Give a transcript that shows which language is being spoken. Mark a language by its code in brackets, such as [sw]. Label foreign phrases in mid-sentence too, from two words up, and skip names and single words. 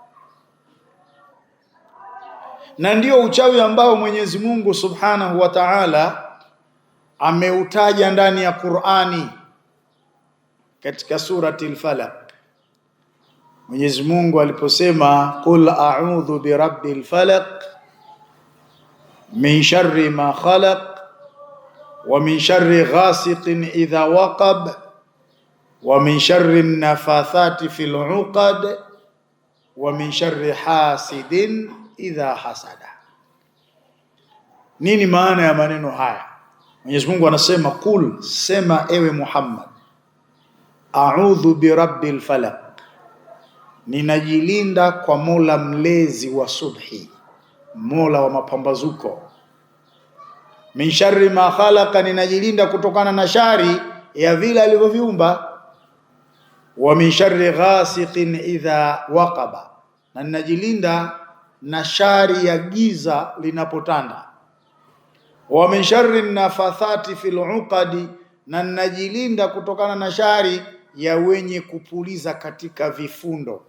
[sw] Na ndio uchawi ambao Mwenyezi Mungu [ar] سبحانه وتعالى [sw] ameutaja ndani ya Qur'ani katika surati al-Falaq. Mwenyezi Mungu aliposema [ar] قل أعوذ برب الفلق من شر ما خلق ومن شر غاسق إذا وقب ومن شر النفاثات في العقد ومن شر حاسد إذا حسد. [sw] Nini maana ya maneno haya? Mwenyezi Mungu anasema qul, sema ewe Muhammad, [ar] أعوذ برب الفلق, [sw] ninajilinda kwa Mola mlezi wa subhi, Mola wa mapambazuko. [ar] من شر ما خلق, [sw] ninajilinda kutokana na shari ya vile alivyoviumba. [ar] ومن شر غاسق إذا وقب, [sw] na ninajilinda na shari ya giza linapotanda. [ar] ومن شر النفاثات في العقد, [sw] na ninajilinda kutokana na shari ya wenye kupuliza katika vifundo.